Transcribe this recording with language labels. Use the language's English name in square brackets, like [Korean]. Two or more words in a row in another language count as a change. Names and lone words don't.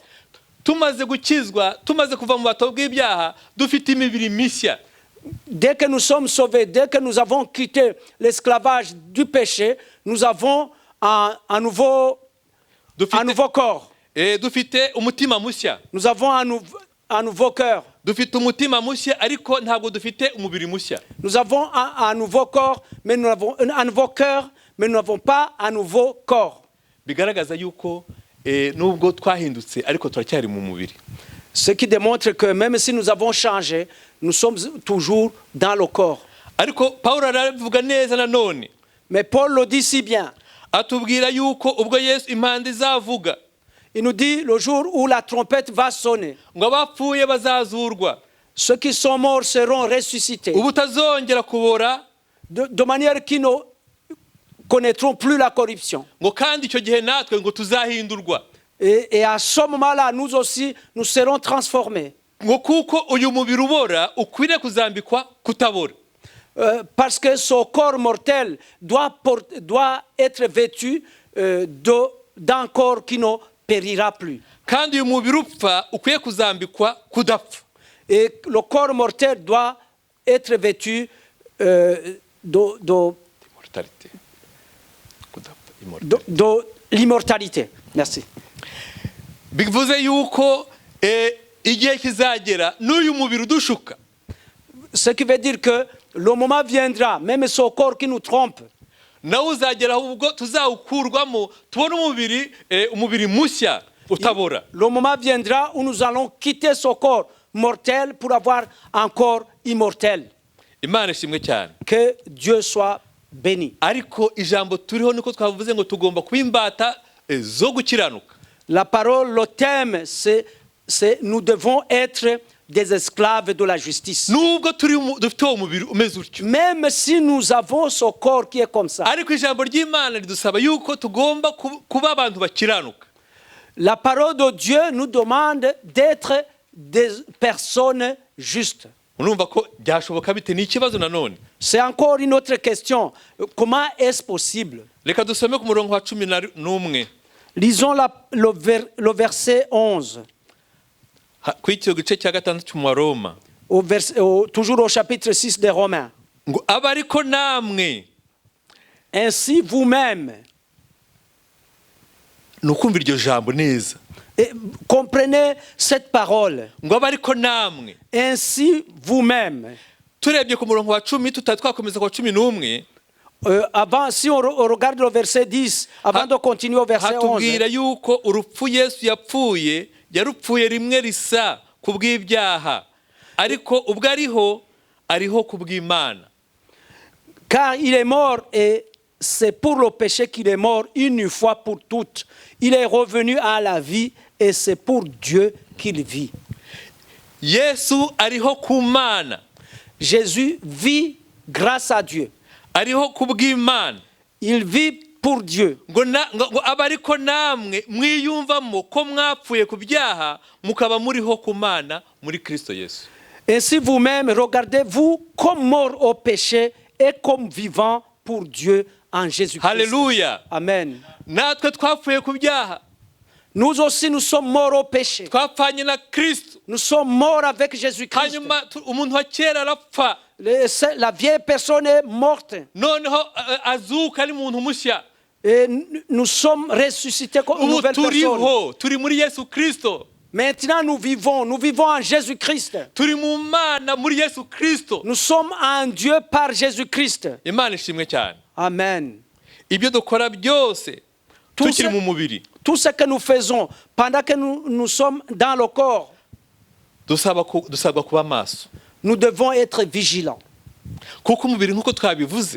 [Kinyarwanda] Tumaze gukizwa, tumaze kuva mu bato bw'ibyaha, dufite imibiri mishya. [French] Dès que nous sommes sauvés, dès que nous avons quitté l'esclavage du péché, nous avons un nouveau corps. [Kinyarwanda] Dufite umutima mushya. [French] Nous avons un nouveau cœur. [Kinyarwanda] Dufite umutima mushya ariko ntabwo dufite umubiri mushya. [French] Nous avons un nouveau corps, mais nous avons un nouveau cœur, mais nous n'avons pas un nouveau corps. [Kinyarwanda] Bigaragaza yuko nubwo twahindutse ariko turacyari mu mubiri. [French] Ce qui démontre que même si nous avons changé, nous sommes toujours dans le corps. [Kinyarwanda] Ariko Paulo aravuga neza nanone. [French] Mais Paul le dit si bien. [Kinyarwanda] Atubwira yuko ubwo Yesu impanda izavuga. [French] Il nous dit le jour où la trompette va sonner. [Kinyarwanda] Ngo abapfuye bazazurwa. [French] Ceux qui sont morts seront ressuscités. [Kinyarwanda] Ubutazongera kubora. [French] De manière qu'ils ne connaîtront plus la corruption. [Kinyarwanda] Ngo kandi icyo gihe natwe ngo tuzahindurwa. [French] Et à ce moment-là, nous aussi, nous serons transformés. [Kinyarwanda] Ngo kuko uyu mubiri ubora ukwiriye kuzambikwa kutabora. [French] Parce que ce corps mortel doit être vêtu d'un corps qui ne périra plus. [Kinyarwanda] Kandi uyu mubiri upfa ukwiye kuzambikwa kudapfa. [French] Et le corps mortel doit être vêtu de l'immortalité. Merci. [Kinyarwanda] Bivuze yuko igihe kizagera n'uyu mubiri udushuka. [French] Ce qui veut dire que le moment viendra, même ce corps qui nous trompe. [Kinyarwanda] Nawe uzagera ubwo tuzawukurwamo tubone umubiri mushya utabora. [French] Le moment viendra où nous allons quitter ce corps mortel pour avoir un corps immortel. [Kinyarwanda] Imana ishimwe cyane. [French] Que Dieu soit béni. [Kinyarwanda] Ariko ijambo turiho niko twavuze ngo tugomba kuba imbata zo gukiranuka. [French] La parole, le thème, c'est nous devons être des esclaves de la justice. [Kinyarwanda] Nubwo dufite uwo mubiri umeze utyo. [French] Même si nous avons ce corps qui est comme ça. [Kinyarwanda] Ariko ijambo ry'Imana ridusaba yuko tugomba kuba abantu bakiranuka. [French] La parole de Dieu nous demande d'être des personnes justes. [Kinyarwanda] Urumva ko byashoboka bite ni ikibazo nanone. [French] C'est encore une autre question. Comment est-ce possible? [Kinyarwanda] Reka dusome ku murongo wa 11. [French] Lisons le verset 11. [Kinyarwanda] Kw'icyo gice cya gatandatu cy'u Roma. [French] Toujours au chapitre 6 des Romains. [Kinyarwanda] Ngo abariko namwe. [French] Ainsi vous-même. [Kinyarwanda] ni ukumva iryo jambo neza [French] Et comprenez cette parole. [Kinyarwanda] ngo abe ariko namwe. [French] Ainsi vous-même. [Kinyarwanda] Turebye ku murongo wa 10 tutari twakomeza ku 11, [French] Avant, si on regarde le verset 10, avant de continuer au verset 11, [Kinyarwanda] hatubwira yuko urupfu Yesu yapfuye yarupfuye rimwe risa ku bw'ibyaha, ariko ubwo ariho ku bw'Imana. [French] car il est mort et c'est pour le péché qu'il est mort une fois pour toutes. Il est revenu à la vie et c'est pour Dieu qu'il vit. [Kinyarwanda] Yesu ariho ku Mana. [French] Jésus vit grâce à Dieu. [Kinyarwanda] Ariho ku bw'Imana. [French] Il vit pour Dieu. [Kinyarwanda] Ngo abe ariko namwe mwiyumvamo ko mwapfuye ku byaha mukaba muriho ku Mana muri Kristo Yesu. [French] Ainsi vous-même, regardez-vous comme mort au péché et comme vivant pour Dieu en Jésus-Christ. Hallelujah. Amen. [Kinyarwanda] Natwe twapfuye ku byaha. [French] Nous aussi, nous sommes morts au péché. [Kinyarwanda] Twapfanye na Kristo. [French] Nous sommes morts avec Jésus-Christ. [Kinyarwanda] Hanyuma umuntu wa kera arapfa. [French] La vieille personne est morte. [Kinyarwanda] Noneho azuka ari muntu mushya. [French] Et nous sommes ressuscités comme une nouvelle personne. [Kinyarwanda] Turi muri Yesu Kristo. [French] Maintenant, nous vivons en Jésus-Christ. [Kinyarwanda] Turi mu Mana muri Yesu Kristo. [French] Nous sommes en Dieu par Jésus-Christ. [Kinyarwanda] Imana ishimwe cyane. Amen. Ibyo dukora byose tukiri mu mubiri. [French] Tout ce que nous faisons pendant que nous sommes dans le corps, [Kinyarwanda] dusabwa kuba maso. [French] Nous devons être vigilants. [Kinyarwanda] Kuko umubiri nkuko twabivuze,